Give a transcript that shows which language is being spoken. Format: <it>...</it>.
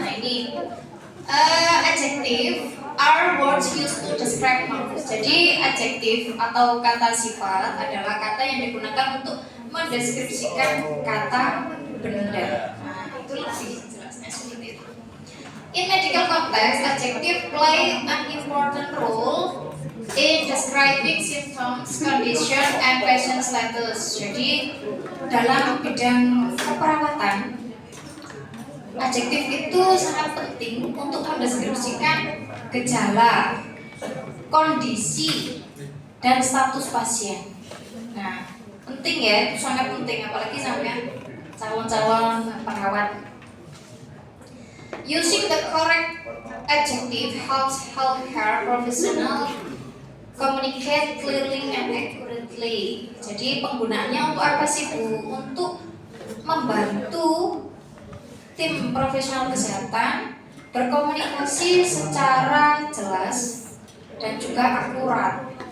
<id>Nah ini</id> <en>adjective are words used to describe nouns.</en> <id>Jadi adjektif atau kata sifat adalah kata yang digunakan untuk mendeskripsikan kata benda. Nah, itu lebih jelasnya seperti itu.</id> <en>In medical context, adjective play an important role in describing symptoms, condition, and patient status.</en> <id>Jadi dalam bidang keperawatan, adjektif itu sangat penting untuk mendeskripsikan gejala, kondisi, dan status pasien. Nah, penting ya, itu sangat penting, apalagi sampai calon-calon perawat.</id> <en>Using the correct adjective helps healthcare professional communicate clearly and accurately.</en> <id>Jadi penggunaannya untuk apa sih Bu? Untuk membantu tim profesional kesehatan berkomunikasi secara jelas dan juga akurat.</id>